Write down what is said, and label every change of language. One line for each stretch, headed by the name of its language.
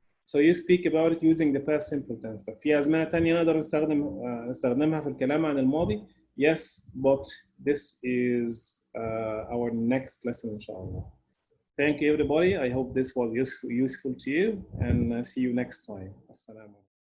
English: So you speak about it using the past simple tense.
Arabic: طب في أزمنة تانية نقدر نستخدمها في الكلام عن الماضي.
English: Yes, but this is our next lesson, inshallah. Thank you, everybody. I hope this was useful to you, and see you next time. Assalamu alaikum.